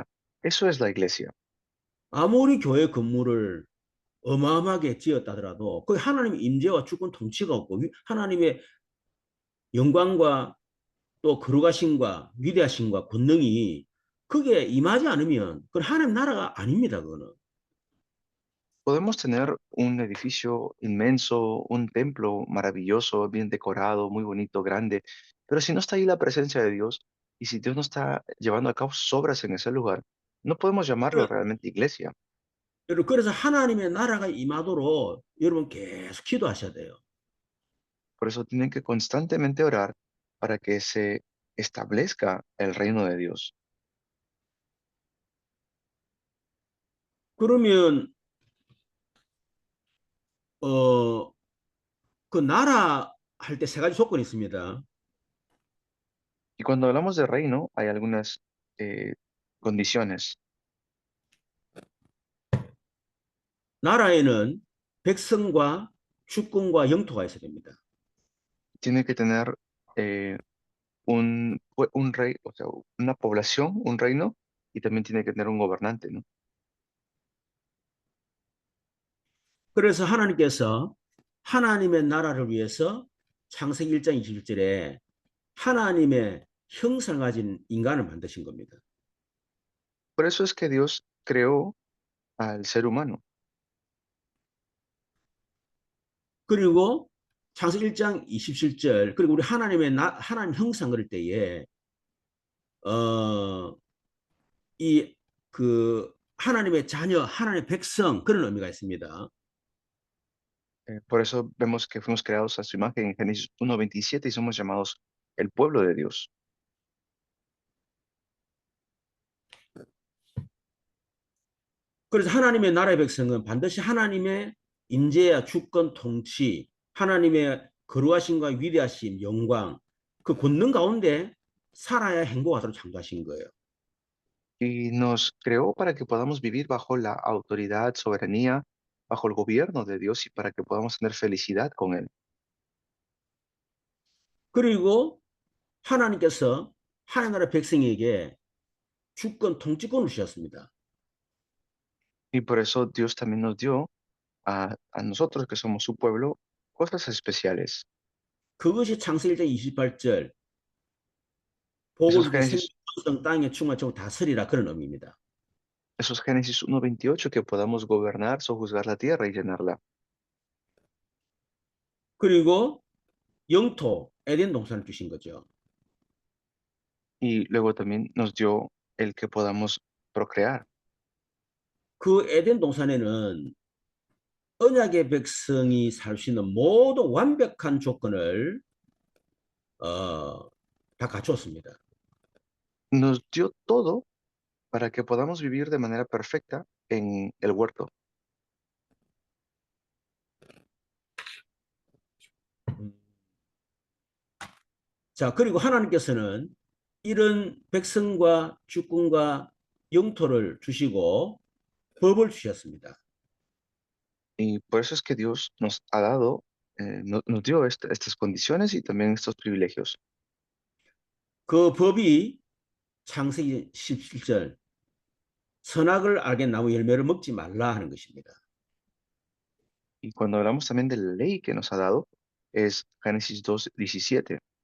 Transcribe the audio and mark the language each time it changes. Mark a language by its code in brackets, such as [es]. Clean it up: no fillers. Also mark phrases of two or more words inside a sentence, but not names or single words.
[es] Eso es la iglesia. [ko] 아무리 교회 건물을 어마어마하게 지었다 하더라도 그 하나님의 임재와 주권 통치가 없고 하나님의 영광과 또 거룩하심과 위대하심과 권능이 그게 임하지 않으면 그건 하나님 나라가 아닙니다. 그거는. [es] Podemos tener un edificio inmenso, un templo maravilloso, bien decorado, muy bonito, grande, pero si no está ahí la presencia de Dios y si Dios no está llevando a cabo sus obras en ese lugar, no podemos llamarlo realmente iglesia. [ko] 여러분 그래서 하나님의 나라가 임하도록 여러분 계속 기도하셔야 돼요. [es] Por eso tienen que constantemente orar para que se establezca el reino de Dios. [ko] 그러면 그 나라 할 때 세 가지 조건이 있습니다. [es] Y cuando hablamos de reino, hay algunas condiciones. [ko] 나라에는 백성과 주권과 영토가 있어야 됩니다. [es] Tiene que tener un rey, o sea, una población, un reino, y también tiene que tener un gobernante, ¿no? [ko] 그래서 하나님께서 하나님의 나라를 위해서 창세기 1장 21절에 하나님의 형상을 가진 인간을 만드신 겁니다. [es] Por eso es que Dios creó al ser humano. [ko] 그리고 창세기 1장 27절 그리고 우리 하나님 형상 그릴 때에 이 그 하나님의 자녀, 하나님의 백성 그런 의미가 있습니다. [es] Por eso vemos que fuimos creados a su imagen en Génesis 1:27 y somos llamados el pueblo de Dios. [ko] 그래서 하나님의 나라의 백성은 반드시 하나님의 임재와 주권 통치, 하나님의 거룩하심과 위대하심, 영광, 그 권능 가운데 살아야 행복하도록 창조하신 거예요. [es] Y nos creó para que podamos vivir bajo la autoridad, soberanía, bajo el gobierno de Dios y para que podamos tener felicidad con Él. [ko] 그리고 하나님께서 하나님 나라 백성에게 주권 통치권을 주셨습니다. [es] Y por eso Dios también nos dio a nosotros que somos su pueblo cosas especiales. [ko] 그것이 창세기 1장 28절 [es] Eso [ko] 복을 [es] es [ko] 주되 [es] Génesis, [ko] 생명 땅에 충만하고 다스리라 그런 의미입니다. [es] eso es Génesis 1:28, que podamos gobernar, sojuzgar la tierra y llenarla. [ko] 그리고 영토 에덴 동산을 주신 거죠. [es] Y luego también nos dio el que podamos procrear. [ko] 그 에덴 동산에는 언약의 백성이 살 수 있는 모든 완벽한 조건을 다 갖추었습니다. [es] Nos dio todo para que podamos vivir de manera perfecta en el huerto. [ko] 자, 그리고 하나님께서는 이런 백성과 주권과 영토를 주시고 법을 주셨습니다. [es] Y por eso es que Dios nos ha dado, nos dio estas condiciones y también estos privilegios. [ko] 그 법이 창세기 17절 선악을 알게 나무 열매를 먹지 말라 하는 것입니다. [es] Y cuando hablamos también de la ley que nos ha dado, es Génesis 2:17.